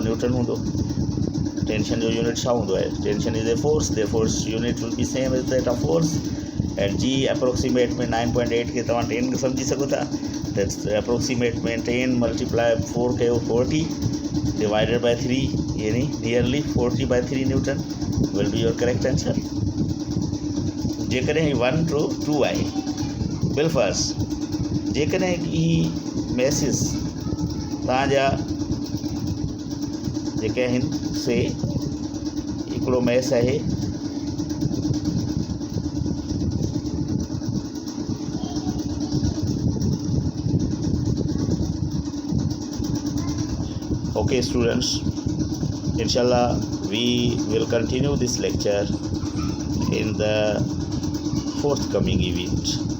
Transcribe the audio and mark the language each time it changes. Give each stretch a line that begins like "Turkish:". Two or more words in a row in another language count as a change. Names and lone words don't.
Sindhi: न्यूटन हूंदो। टेंशन जो यूनिट छा हूंदो आहे?
English: Tension is a force, the force unit will be same as that of force. at g approximate में 9.8
Sindhi: खे तव्हां 10 सम्झी सघो था,
English: that's approximate में 10 multiply 4 कयो 40 divided by 3 यानी nearly 40/3 newton will be your correct answer।
Sindhi: जेकॾहिं 1 to 2 आहे बिलफर्ज़ जेकॾहिं ही मैसिस तव्हांजा जेके आहिनि से हिकिड़ो मैस आहे
English: Okay students, inshallah we will continue this lecture in the forthcoming event.